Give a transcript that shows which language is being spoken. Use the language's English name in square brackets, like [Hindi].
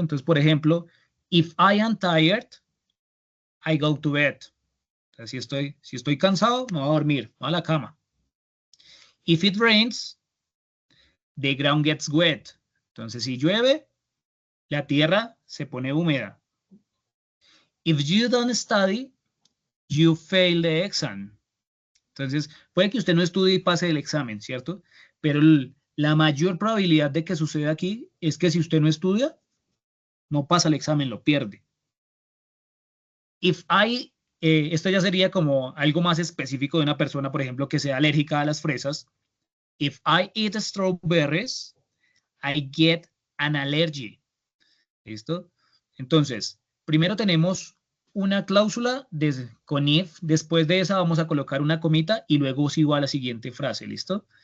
[Spanish] Entonces, por ejemplo, [English] if I am tired, I go to bed. [Spanish] O sea, si estoy cansado, me voy a dormir, me voy a la cama. [English] If it rains, the ground gets wet. [Spanish] Entonces, si llueve, la tierra se pone húmeda. [English] If you don't study, you fail the exam. [Spanish] Entonces, puede que usted no estudie y pase el examen, ¿cierto? Pero la mayor probabilidad de que suceda aquí es que si usted no estudia, no pasa el examen, lo pierde. Esto ya sería como algo más específico de una persona, por ejemplo, que sea alérgica a las fresas. [English] If I eat strawberries, I get an allergy. [Spanish] ¿Listo? Entonces, primero tenemos una cláusula con if, después de esa vamos a colocar una comita y luego sí va a la siguiente frase, ¿listo?